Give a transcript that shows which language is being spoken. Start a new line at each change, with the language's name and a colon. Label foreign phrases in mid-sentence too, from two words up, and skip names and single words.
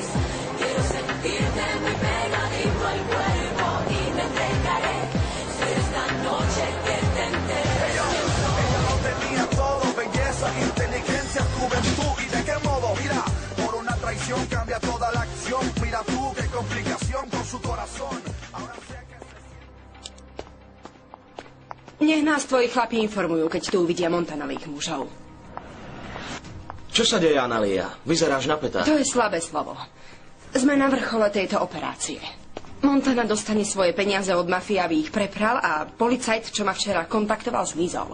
Spanish: Quiero sentirte muy pegadito al cuerpo y te entregaré. Ser esta noche que te enteres. Ella lo tenía todo, belleza, inteligencia, juventud. ¿Y de qué modo? Mira, por una traición cambia toda la acción. Mira tú qué complicación con su corazón. Ahora sé que...
Slovak: Nech nás tvoji chlapi informujú, keď tu uvidia Montanových mužov. Čo sa deje, Analia? Vyzeráš napätá. To je slabé slovo. Sme na vrchole tejto operácie. Montana dostane svoje peniaze od mafie, aby ich prepral a policajt, čo ma včera kontaktoval, zmizol.